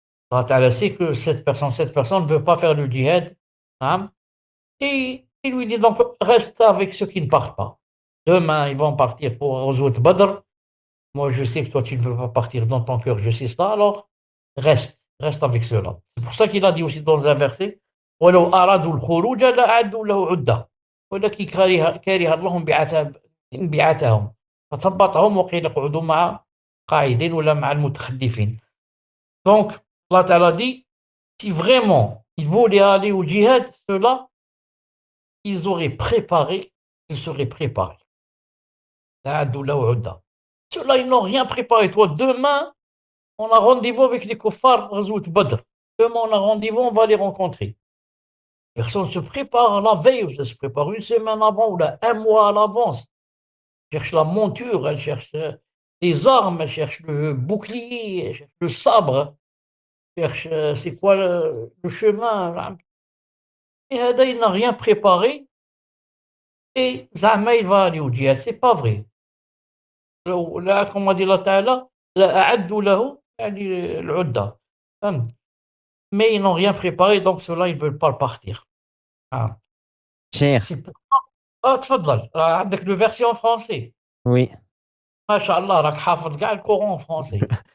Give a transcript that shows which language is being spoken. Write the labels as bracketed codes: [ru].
[fr] Allah Ta'ala sait que cette personne ne veut pas faire le djihad. Hein. Et il lui dit donc, reste avec ceux qui ne partent pas. Demain, ils vont partir pour Ghazwat Badr. Moi, je sais que toi, tu ne veux pas partir dans ton cœur, je sais cela. Alors, reste avec ceux-là. C'est pour ça qu'il a dit aussi dans un verset, [ar] ولو أرادوا الخروج لأعدوا له عدة ولكن كره الله انبعاثهم فثبطهم وقيل اقعدوا مع قاعدين ولا مع المتخلفين. [fr] Donc, Allah Ta'ala dit, si vraiment ils voulaient aller au djihad, ceux-là, ils auraient préparé, ils seraient préparés. Ceux-là, ils n'ont rien préparé. Toi, demain, on a rendez-vous avec les kuffars Ghazwat Badr. Demain, on a rendez-vous, on va les rencontrer. Personne ne se prépare la veille, ou ça se prépare une semaine avant, ou là, un mois à l'avance. Elle cherche la monture, elle cherche les armes, elle cherche le bouclier, elle cherche le sabre, elle cherche c'est quoi le chemin. Et Hada, il n'a rien préparé, et Zama, il va aller au djihad. C'est pas vrai. Là, comme a dit Allah Ta'ala, [ar] لأعدوا له يعني العدة. [fr] Mais ils n'ont rien préparé, donc ceux-là, ils ne veulent pas partir. Ah. Cher, C'est pour... [ar] تفضل. عندك [fr] le verset en français. oui. [ar] ما شاء الله راك حافظ كاع القرآن [fr] en français.